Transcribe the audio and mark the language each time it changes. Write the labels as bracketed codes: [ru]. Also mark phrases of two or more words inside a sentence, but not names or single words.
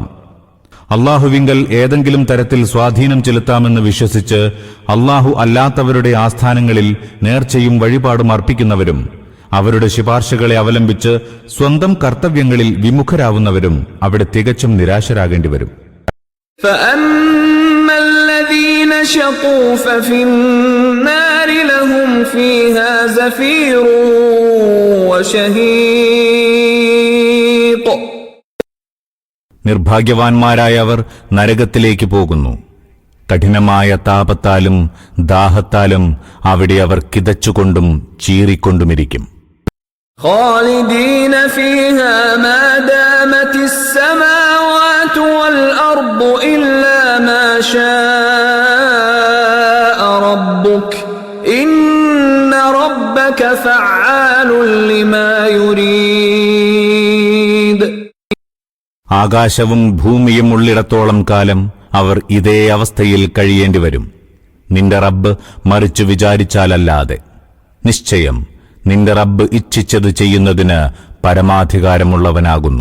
[ml] അല്ലാഹുവിങ്കൽ ഏതെങ്കിലും തരത്തിൽ സ്വാധീനം ചെലുത്താമെന്ന് വിശ്വസിച്ച് അല്ലാഹു അല്ലാത്തവരുടെ ആസ്ഥാനങ്ങളിൽ നേർച്ചയും വഴിപാടും അർപ്പിക്കുന്നവരും അവരുടെ ശുപാർശകളെ അവലംബിച്ച് സ്വന്തം കർത്തവ്യങ്ങളിൽ വിമുഖരാവുന്നവരും അവിടെ തികച്ചും നിരാശരാകേണ്ടി വരും. [ar] فَأَمَّا الَّذِينَ شَقُوا فَفِي النَّارِ لَهُمْ فِيهَا زَفِيرٌ وَشَهِيقٌ. [ml] നിർഭാഗ്യവാന്മാരായവർ നരകത്തിലേക്ക് പോകുന്നു. കഠിനമായ താപത്താലും ദാഹത്താലും അവിടെ അവർ കിതച്ചുകൊണ്ടും ചീറിക്കൊണ്ടുമിരിക്കും. [ar] خالدين فيها ما دامت السماوات والأرض إلا ما شاء ربك إن ربك فعال لما يريد. [ml] ആകാശവും ഭൂമിയും ഉള്ളിടത്തോളം കാലം അവർ ഇതേ അവസ്ഥയിൽ കഴിയേണ്ടി വരും. നിന്റെ റബ്ബ് മറിച്ചു വിചാരിച്ചാലല്ലാതെ. നിശ്ചയം നിന്റെ റബ്ബ് ഇച്ഛിച്ചത് ചെയ്യുന്നതിന് പരമാധികാരമുള്ളവനാകുന്നു.